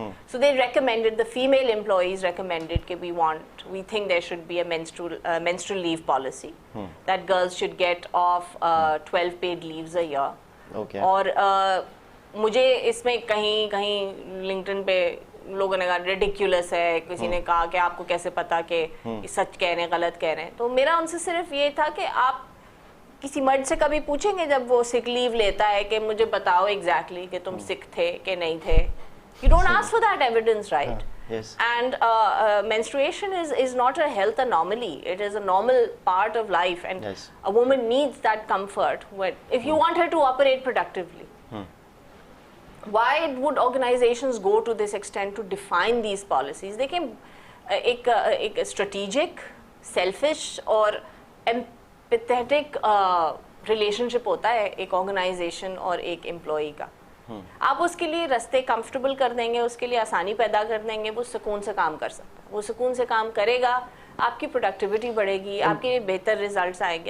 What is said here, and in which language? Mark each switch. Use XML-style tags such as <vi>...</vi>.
<en>So they recommended, the female employees recommended कि we think there should be a menstrual leave policy, that girls should get off 12 paid leaves a year. Okay.</en> <hi>और मुझे इसमें कहीं LinkedIn पे लोगों ने कहा रिडिक्यूलस है, किसी ने कहा कि आपको कैसे पता कि सच कह रहे हैं गलत कह रहे हैं. तो मेरा उनसे सिर्फ ये था कि आप किसी मर्द से कभी पूछेंगे जब वो सिक लीव लेता है कि मुझे बताओ एग्जैक्टली कि तुम सिक थे कि नहीं थे.</hi> <en>You don't ask for that evidence, right? Yes. And menstruation is not a health anomaly. It is a normal part of life, and Yes. a woman needs that comfort if you want her to operate productively. Why would organizations go to this extent to define these policies? They can</en> <hi>एक strategic, selfish और empathetic relationship होता है एक organization और एक employee का. आप उसके लिए रास्ते कंफर्टेबल कर देंगे, उसके लिए आसानी पैदा कर देंगे, वो सुकून से काम कर सकता है. वो सुकून से काम करेगा, आपकी प्रोडक्टिविटी बढ़ेगी, आपके बेहतर रिजल्ट्स आएंगे.</hi>